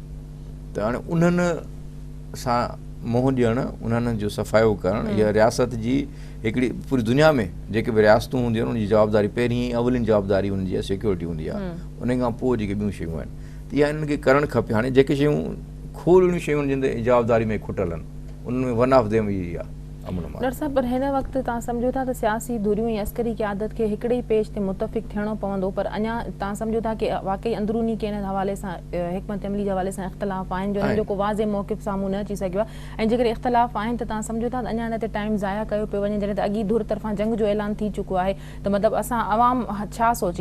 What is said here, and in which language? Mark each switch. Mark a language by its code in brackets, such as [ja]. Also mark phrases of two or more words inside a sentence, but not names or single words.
[sd] त हाणे उन्हनि सां मुंहुं ॾियणु, उन्हनि जो सफ़ायो करणु, इहा रियासत जी हिकिड़ी पूरी दुनिया में जेके बि रियासतूं हूंदियूं आहिनि उनजी जवाबदारी पहिरीं अवलिन जवाबदारी उनजी आहे सिक्योरिटी हूंदी आहे, उन खां पोइ जेके ॿियूं शयूं आहिनि त इहा इन्हनि खे करणु खपे। हाणे जेके शयूं खोलणियूं शयूं जिन जवाबदारी में खुटल आहिनि उनमें [en] one of them [sd] इहा आहे अमन। डॉक्टर साहब, पर हिन वक़्तु तव्हां सम्झो था त सियासी धुरियूं ऐं अस्करी क़यादत खे हिकिड़े ई पेज ते मुतफ़िक़ थियणो पवंदो, पर अञा तव्हां सम्झो था की वाक़ई अंदरूनी के हिन हवाले सां हिकमत अमली जे हवाले सां इख़्तिलाफ़ आहिनि जो हिनजो को वाज़े मौक़िफ़ साम्हूं न अची सघियो आहे, ऐं जेकर इख़्तिलाफ़ आहिनि त तव्हां सम्झो था त अञा हिन ते टाइम ज़ाया कयो पियो वञे, जॾहिं त अॻी धुर तरफ़ां जंग जो ऐलान थी चुको आहे, त मतिलबु असां अवाम छा सोचे?